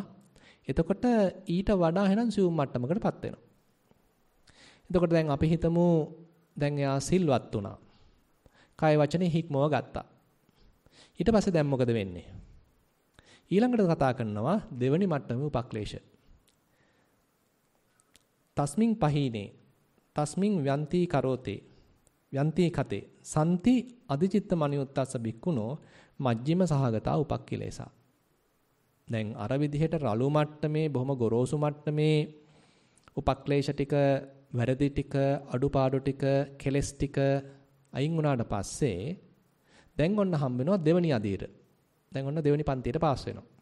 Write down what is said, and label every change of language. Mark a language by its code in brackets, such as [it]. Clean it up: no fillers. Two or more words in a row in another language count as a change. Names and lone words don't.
[si] එතකොට ඊට වඩා එහෙනම් සියුම් මට්ටමකටපත් වෙනවා. එතකොට දැන් අපි හිතමු දැන් එයා සිල්වත් වුණා. කාය වචනේ හික්මව ගත්තා. ඊට පස්සේ දැන් මොකද වෙන්නේ? ඊළඟට කතා කරනවා දෙවනි මට්ටමේ උපක්ලේශ. [pi] තස්මින් පහීනේ තස්මින් ව්‍යන්ති කරෝතේ යන්ති කතේ සම්ති අධිචිත්ත මනියුත්තස්ස බික්කුණෝ මජ්ජිම සහගතා උපක්ඛිලේසා. දැන් අර විදිහට රළු මට්ටමේ බොහොම ගොරෝසු මට්ටමේ උපක්ලේශ ටික වැරදි ටික අඩුපාඩු ටික කෙලස් ටික අයින් වුණාට පස්සේ දැන් ඔන්න හම්බ වෙනවා දෙවනි අදියර. දැන් ඔන්න දෙවනි පන්තියට පාස් වෙනවා.